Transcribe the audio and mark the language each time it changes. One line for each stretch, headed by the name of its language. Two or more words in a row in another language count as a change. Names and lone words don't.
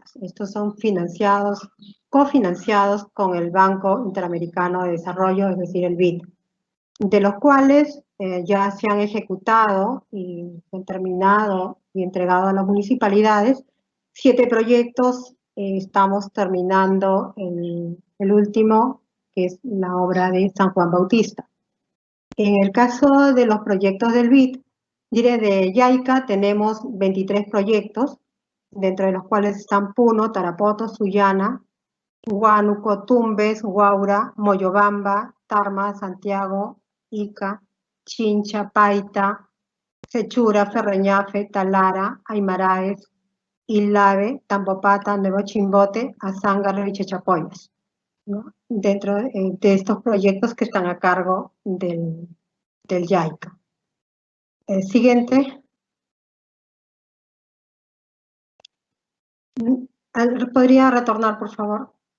Spanish: Estos son cofinanciados con el Banco Interamericano de Desarrollo, es decir, el BID, de los cuales ya se han ejecutado y han terminado y entregado a las municipalidades 7 proyectos. Estamos terminando el último, que es la obra de San Juan Bautista. En el caso de los proyectos del BID, de JICA, tenemos 23 proyectos, dentro de los cuales están Puno, Tarapoto, Sullana, Huánuco, Tumbes, Huaura, Moyobamba, Tarma, Santiago, Ica, Chincha, Paita, Sechura, Ferreñafe, Talara, Aymaraes, Ilave, Tambopata, Nuevo Chimbote, Azángaro y Chachapoyas, ¿no? Dentro de estos proyectos que están a cargo del JICA. El siguiente. ¿Podría retornar, por favor?